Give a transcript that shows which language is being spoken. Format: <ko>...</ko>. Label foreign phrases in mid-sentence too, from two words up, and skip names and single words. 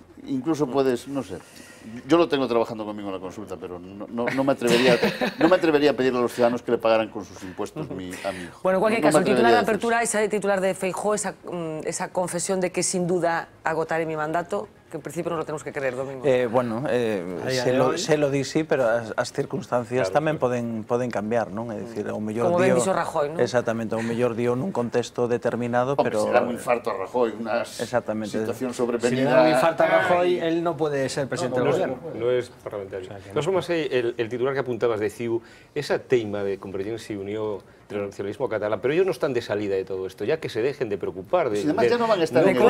<es>incluso puedes, no sé, yo lo tengo trabajando conmigo en la consulta, pero no me atrevería a pedirle a los ciudadanos que le pagaran con sus impuestos a mi hijo. Bueno, en cualquier caso, el titular de apertura, ese titular de Feijóo, esa confesión de que sin duda agotaré mi mandato, que en principio no lo tenemos que creer, Domingo. Se lo di</es> <gl>sí, pero as circunstancias tamén poden cambiar, non? É dicir, ao mellor como ben dixo Rajoy, non? Exactamente, ao mellor dio nun contexto determinado, pero...</gl> <es>Se da un infarto a Rajoy, una situación sobrevenida... Si le da un infarto a Rajoy, él no puede ser presidente del gobierno. No es parlamentario. De todas formas, el titular que apuntabas de CiU, esa teima de Convergencia y Unió del nacionalismo catalán, pero ellos no están de salida de todo esto, ya que se dejen de preocupar de... Si además ya no van a estar en</es>